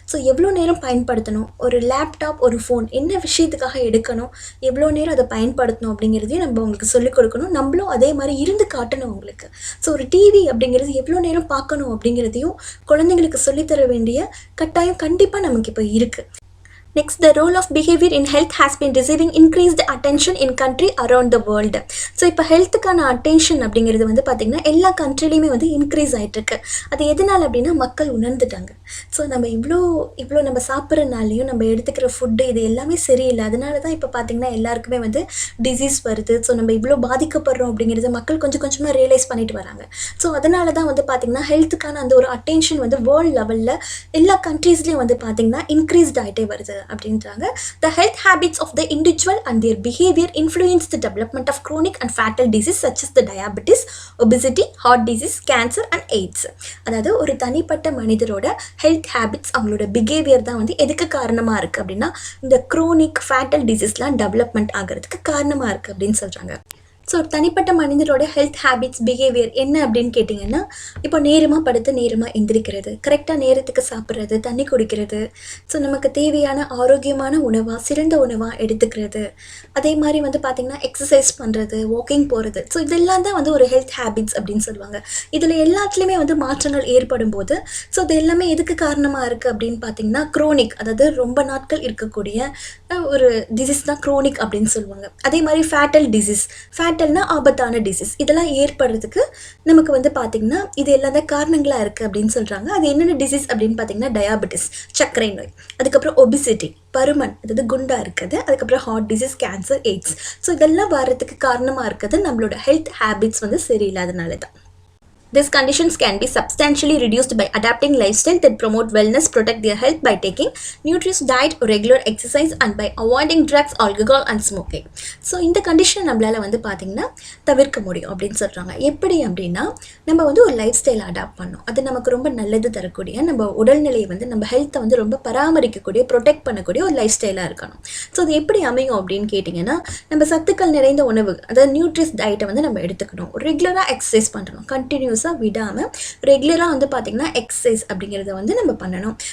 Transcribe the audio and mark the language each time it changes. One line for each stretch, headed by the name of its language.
Tamil: So எவ்வளோ நேரம் பயன்படுத்தணும், ஒரு லேப்டாப், ஒரு ஃபோன் என்ன விஷயத்துக்காக எடுக்கணும், எவ்வளோ நேரம் அதை பயன்படுத்தணும் அப்படிங்கிறதையும் நம்ம அவங்களுக்கு சொல்லிக் கொடுக்கணும். நம்மளும் அதே மாதிரி இருந்து காட்டணும் அவங்களுக்கு. ஸோ ஒரு டிவி அப்படிங்கிறது எவ்வளோ நேரம் பார்க்கணும் அப்படிங்கிறதையும் குழந்தைங்களுக்கு சொல்லித்தர வேண்டிய கட்டாயம் கண்டிப்பாக நமக்கு இப்போ இருக்குது.
English: Next, the role of behavior in health has been receiving increased attention in country around the world.
Tamil: So இப்போ ஹெல்த்துக்கான அட்டென்ஷன் அப்படிங்கிறது வந்து பார்த்திங்கன்னா எல்லா கண்ட்ரிலையுமே வந்து இன்க்ரீஸ் ஆகிட்டுருக்கு. அது எதனால் அப்படின்னா மக்கள் உணர்ந்துட்டாங்க. ஸோ நம்ம இவ்வளோ நம்ம சாப்பிட்றனாலையும் நம்ம எடுத்துக்கிற ஃபுட்டு இது எல்லாமே சரியில்லை. அதனால தான் இப்போ பார்த்திங்கன்னா எல்லாருக்குமே வந்து டிசீஸ் வருது. ஸோ நம்ம இவ்வளோ பாதிக்கப்படுறோம் அப்படிங்கிறது மக்கள் கொஞ்சம் கொஞ்சமாக ரியலைஸ் பண்ணிட்டு வராங்க. ஸோ அதனால தான் வந்து பார்த்திங்கன்னா ஹெல்த்துக்கான அந்த ஒரு அட்டென்ஷன் வந்து வேர்ல்டு லெவலில் எல்லா கண்ட்ரீஸ்லேயும் வந்து பார்த்திங்கன்னா இன்க்ரீஸ்ட் ஆகிட்டே வருது அப்படின்றாங்க.
English: The health habits of the individual and their behavior influence the development of chronic and fatal disease such as the diabetes, obesity, heart disease, cancer and AIDS.
Tamil: அதாவது ஒரு தனிப்பட்ட மனிதரோட ஹெல்த் ஹேபிட்ஸ், அவங்களோட பிஹேவியர் தான் வந்து எதுக்கு காரணமாக இருக்குது அப்படின்னா இந்த குரோனிக் ஃபேட்டல் டிசீஸ்லாம் டெவலப்மெண்ட் ஆகிறதுக்கு காரணமாக இருக்குது அப்படின்னு சொல்கிறாங்க. ஸோ தனிப்பட்ட மனிதரோட ஹெல்த் ஹேபிட்ஸ், பிஹேவியர் என்ன அப்படின்னு கேட்டிங்கன்னா இப்போ நேரமாக படுத்து நேரமாக எந்திரிக்கிறது, கரெக்டாக நேரத்துக்கு சாப்பிட்றது, தண்ணி குடிக்கிறது, ஸோ நமக்கு தேவையான ஆரோக்கியமான உணவாக, சிறந்த உணவாக எடுத்துக்கிறது, அதே மாதிரி வந்து பார்த்திங்கன்னா எக்ஸசைஸ் பண்ணுறது, வாக்கிங் போகிறது. ஸோ இதெல்லாம் தான் வந்து ஒரு ஹெல்த் ஹேபிட்ஸ் அப்படின்னு சொல்லுவாங்க. இதில் எல்லாத்துலேயுமே வந்து மாற்றங்கள் ஏற்படும் போது ஸோ இது எல்லாமே எதுக்கு காரணமாக இருக்குது அப்படின்னு பார்த்திங்கன்னா குரோனிக், அதாவது ரொம்ப நாட்கள் இருக்கக்கூடிய ஒரு டிசீஸ் தான் குரோனிக் அப்படின்னு சொல்லுவாங்க. அதே மாதிரி ஃபேட்டல் டிசீஸ், ஃபேட்டல்னா ஆபத்தான டிசீஸ், இதெல்லாம் ஏற்படுறதுக்கு நமக்கு வந்து பார்த்திங்கன்னா இது எல்லாம் தான் காரணங்களாக இருக்குது அப்படின்னு சொல்கிறாங்க. அது என்னென்ன டிசீஸ் அப்படின்னு பார்த்திங்கன்னா டயாபெட்டிஸ், சர்க்கரை நோய், அதுக்கப்புறம் ஒபிசிட்டி, பருமன், அதாவது குண்டாக இருக்குது, அதுக்கப்புறம் heart disease, cancer, AIDS. So இதெல்லாம் வர்றதுக்கு காரணமாக இருக்கிறது நம்மளோட ஹெல்த் ஹேபிட்ஸ் வந்து சரியில்லாதனால தான்.
English: These conditions can be substantially reduced by adapting lifestyle that promote wellness, protect their health by taking nutritious diet, regular exercise and by avoiding drugs, alcohol and smoking.
Tamil: So இந்த condition நம்மளால் வந்து பார்த்திங்கன்னா தவிர்க்க முடியும் அப்படின்னு சொல்கிறாங்க. எப்படி அப்படின்னா நம்ம வந்து ஒரு லைஃப் ஸ்டைல் அடாப்ட் பண்ணோம், அது நமக்கு ரொம்ப நல்லது தரக்கூடிய, நம்ம உடல்நிலையை வந்து நம்ம ஹெல்த்தை வந்து ரொம்ப பராமரிக்கக்கூடிய, ப்ரொடெக்ட் பண்ணக்கூடிய ஒரு லைஃப் ஸ்டைலாக இருக்கணும். ஸோ அது எப்படி அமையும் அப்படின்னு கேட்டிங்கன்னா நம்ம சத்துக்கள் நிறைந்த உணவு, அதாவது நியூட்ரிஸ் டயட்டை வந்து நம்ம எடுத்துக்கணும், ரெகுலராக எக்ஸசைஸ் பண்ணணும், கண்டினியூஸ் விடாமல் ரெகுலராக வந்து பார்த்திங்கன்னா எக்ஸசைஸ் அப்படிங்கிறத வந்து நம்ம பண்ணணும்.